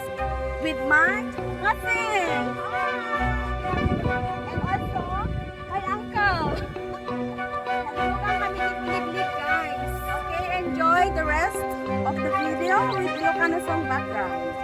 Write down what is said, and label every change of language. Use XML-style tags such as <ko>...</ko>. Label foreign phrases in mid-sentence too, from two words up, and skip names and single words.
<en>With my cousin! And also, my uncle.</en> <tl>Naglugan kami dito guys.</tl> <en>Okay, enjoy the rest of the video with Ilocano Song background.</en>